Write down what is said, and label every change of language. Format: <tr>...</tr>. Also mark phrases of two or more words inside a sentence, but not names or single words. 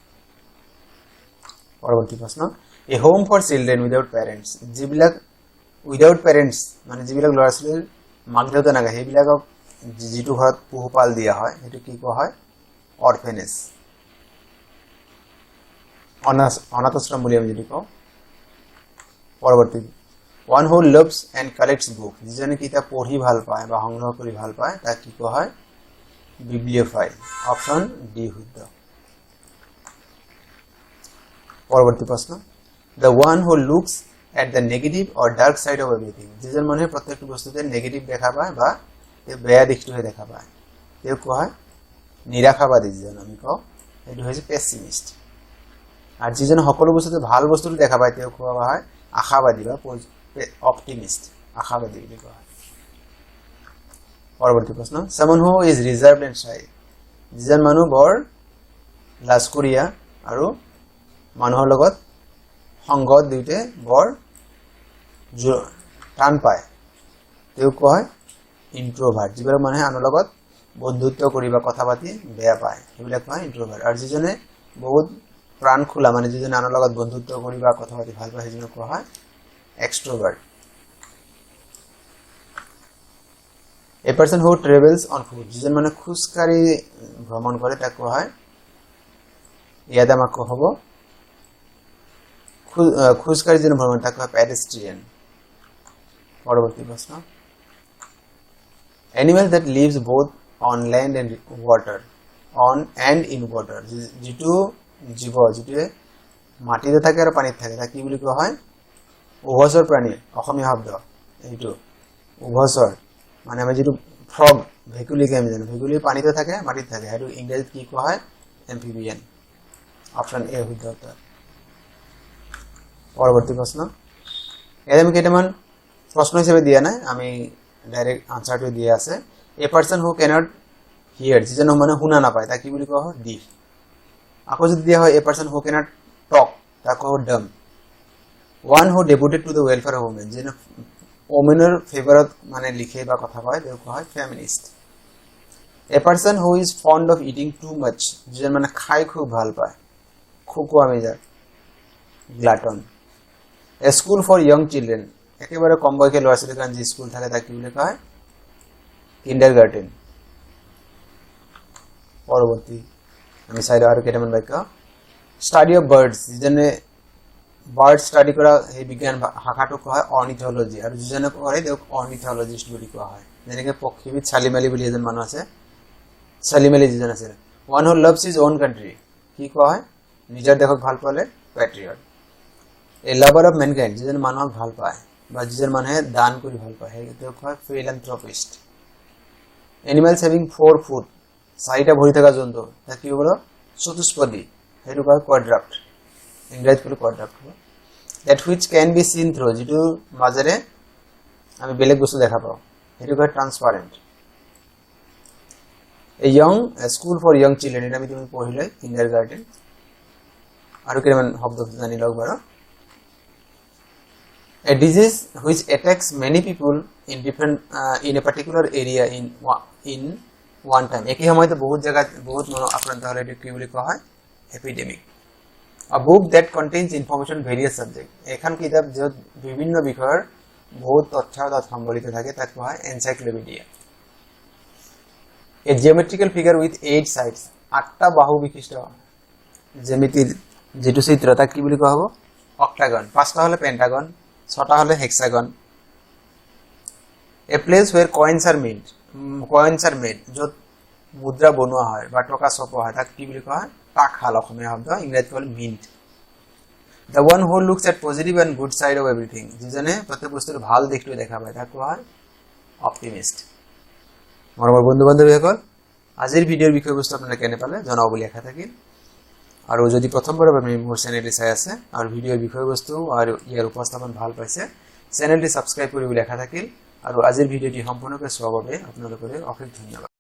<as>পৰৱৰ্তী প্ৰশ্ন</as> <en>a home for children without parents</en> <as>যিবিলাক</as> <en>without parents</en> <as>মানে যিবিলাক ল'ৰা ছোৱালীৰ মাক দেউতা নাথাকে সেইবিলাকক যিটো ঘৰত পোহপাল দিয়া হয় সেইটো কি কোৱা হয় অৰফেনেজ অনাথ আশ্ৰম বুলি আমি যিটো কওঁ পৰৱৰ্তী</as> <en>one who loves and collects books</en> <as>যিজনে কিতাপ পঢ়ি ভাল পায় বা সংগ্ৰহ কৰি ভাল পায় তাক কি কোৱা হয় bibliophile</as> <en>option D</en> <as>শুদ্ধ পৰৱৰ্তী প্ৰশ্ন</as> <en>the one who looks at the negative or dark side of everything</en> <as>যিজন মানুহে প্ৰত্যেকটো বস্তুতে নেগেটিভ দেখা পায় বা বেয়া দিশটোহে দেখা পায় তেওঁ কোৱা হয় নিৰাশাবাদী যিজন আমি কওঁ এইটো হৈছে পেছিমিষ্ট আৰু যিজন সকলো বস্তুতে ভাল বস্তুটো দেখা পায় তেওঁ কোৱা হয় আশাবাদী বা অপটিমিষ্ট আশাবাদী বুলি কোৱা হয় পৰৱৰ্তী প্ৰশ্ন</as> <en>someone who is reserved and shy</en> <as>যিজন মানুহ বৰ লাজকুৰীয়া আৰু মানুহৰ লগত সংগত দুইতে বৰ টান পায় তেওঁ কোৱা হয় ইন্ট্ৰোভাৰ্ট যিবিলাক মানুহে আনৰ লগত বন্ধুত্ব কৰি বা কথা পাতি বেয়া পায় সেইবিলাক কোৱা হয় ইন্ট্ৰোভাৰ্ট আৰু যিজনে বহুত প্ৰাণ খোলা মানে যিজনে আনৰ লগত বন্ধুত্ব কৰি বা কথা পাতি ভাল পায় সেইজনক কোৱা হয় extrovert</as> <en>a person who travels on foot</en> <as>যিজন মানে খুজকাঢ়ি ভ্ৰমণ কৰে তাক কোৱা হয় ইয়াত আমাক হ'ব খুজকাঢ়ি যিজন ভ্ৰমণ তাক কোৱা হয় pedestrian পৰৱৰ্তী প্ৰশ্ন</as> <en>animal that lives both on land and water on and in water</en> <as>যিটো জীৱ যিটোৱে মাটিতে থাকে আৰু পানীত থাকে তাক কি বুলি কোৱা হয় উভচৰ প্ৰাণী অসমীয়া শব্দ এইটো উভচৰ মানে আমি যেটো ফ্ৰগ ভেকুলি কে আমি জানো ভেকুলি পানীতে থাকে মাটিতে থাকে আৰু ইংৰাজীত কি কোৱা হয় এমফিবিয়ান</as> <en>option A</en> <as>শুদ্ধ উত্তৰ পৰৱৰ্তী প্ৰশ্ন এয়া আমি কেইটামান প্ৰশ্ন হিচাপে দিয়া নাই আমি ডাইৰেক্ট আনসাৰটো দিয়া আছে</as> <en>a person who can't hear</en> <as>যিজন মানে শুনা নাপায় তাক কি বুলি কোৱা হয় ডিফ আকৌ যদি দিয়া হয়</as> <en>a person who can't talk</en> <as>তাক কোৱা হয় ডাম</as> <en>one who devoted to the welfare of women</en> <as>যেন ওমেনৰ ফেভাৰত মানে লিখে বা কথা কয় তেওঁ কোৱা হয় ফেমিনিষ্ট</as> <en>a person who is fond of eating too much</en> <as>যেন মানে খাই খুব ভাল পায় খোকোৱা মেজাৰ গ্লাটন</as> <en>a school for young children</en> <as>একেবাৰে কম বয়সীয়া ল'ৰা ছোৱালীৰ কাৰণে যি স্কুল থাকে তাক কি বুলি কোৱা হয় কিন্ডাৰগাৰ্টেন পৰৱৰ্তী আমি চাইলো আৰু কেইটামান বাক্য</as> <en>study of birds</en> <as>যেনে</as> <en>bird study</en> <as>করা এই বিজ্ঞান শাখাটো কোৱা হয় অৰ্নিথোলজি আৰু যিজনে কৰে তেওঁক অৰ্নিথোলজিষ্ট বুলি কোৱা হয় যেনেকৈ পক্ষীবিদ সালিম আলী বুলি এজন মানুহ আছে সালিম আলী যিজন আছে</as> <en>one who loves his own country</en> <as>কি কোৱা হয় নিজৰ দেশক ভাল পালে পেট্ৰিয়ট এ</as> <en>lover of mankind</en> <as>যিজন মানুহক ভাল পায় বা যিজন মানুহে দান কৰি ভাল পায় সেই তেওঁক কোৱা হয় ফিলান্থ্ৰপিষ্ট</as> <en>animals having 4 foot</en> <as>চাৰিটা ভৰি থকা জন্তু তাক কি হ'ব চতুষ্পদী সেইটো কোৱা হয় কোৱাড্ৰাপ্ট ইংৰাজীত ক'লে কোৱাড্ৰাপ্ট</as> <en>that which can be seen through</en> <as>যেটো মাজেৰে আমি বেলেগ বস্তু দেখা পাওঁ সেইটো কোৱা ট্ৰান্সপাৰেন্ট</as> <en>a school for young children</en> <as>এটা আমি তুমি পঢ়িলে কিন্ডাৰগাৰ্টেন আৰু কেইটামান শব্দ জানি লওক বাৰু</as> <en>a disease which attacks many people in different in a particular area in one time</en> <as>একই সময়তে বহুত জায়গাত বহুত মানুহ আক্ৰান্ত হলে কি বুলি কোৱা হয় এপিডেমিক</as> <en>A book that contains information various subject</en> <as>এখন কিতাপ যত বিভিন্ন বিষয়ৰ বহুত তথ্য তাত সম্বলিত থাকে তাক কোৱা হয় এনসাইক্লোপিডিয়া</as> <en>A geometrical figure with 8 sides</en> <as>আঠটা বাহু বিশিষ্ট জ্যামিতিৰ যেটো চিত্ৰ তাক কি বুলি কোৱা হ'ব অক্টাগন পাঁচটা হলে পেন্টাগন ছটা হলে হেক্সাগন</as> <en>A place where coins are made</en> <as>যত মুদ্ৰা বনোৱা হয় বা টকা ছপোৱা হয় তাক কি বুলি কোৱা হয় টাকশাল অসমীয়া শব্দ ইংৰাজীত ক'লে মিন্ট</as> <en>The one who looks at positive and good side of everything</en> <as>যিজনে প্ৰত্যেক বস্তুৰ ভাল দিশটো দেখা পায় তাক কোৱা হয় অপটিমিষ্ট মৰমৰ বন্ধু বান্ধৱীসকল আজিৰ ভিডিঅ'ৰ বিষয়বস্তু আপোনালোকে কেনে পালে জনাব বুলি আশা থাকিল আৰু যদি প্ৰথমবাৰ আপুনি মোৰ চেনেলটি চাই আছে আৰু ভিডিঅ'ৰ বিষয়বস্তু আৰু ইয়াৰ উপস্থাপন ভাল পাইছে চেনেলটি সাবস্ক্ৰাইব কৰিবলৈ আশা থাকিল আৰু আজিৰ ভিডিঅ'টি সম্পূৰ্ণকৈ চোৱাৰ বাবে আপোনালোকলৈ অশেষ ধন্যবাদ</as>